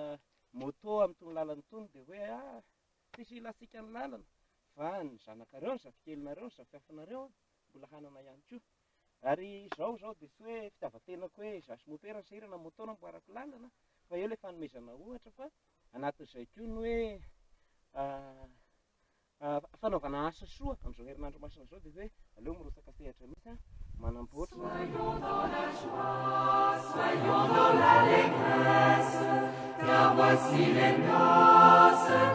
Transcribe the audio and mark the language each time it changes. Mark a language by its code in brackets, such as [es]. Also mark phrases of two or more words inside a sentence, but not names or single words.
[mg] moto amin'itony lalana itony dia hoe tsisy ilasika ny lalana fa ny zanakareo ny zafikelyinareo ny zafiafinareo mbola hanana ihany koa ary izao dia tsy hoe fitiavan-tenako hoe zasy mopera ny sahirana moto namboarako lalana fa eo ilay fanomezana ohatra fa anatin'izay koa ny hoe fanaovana asa soa amin'izao herinandro masina izao dia hoe aleo mirotsaka sehatra mihitsy manamboatra. [fr] Soyons dans la joie, soyons dans l'allégresse, car voici les noces.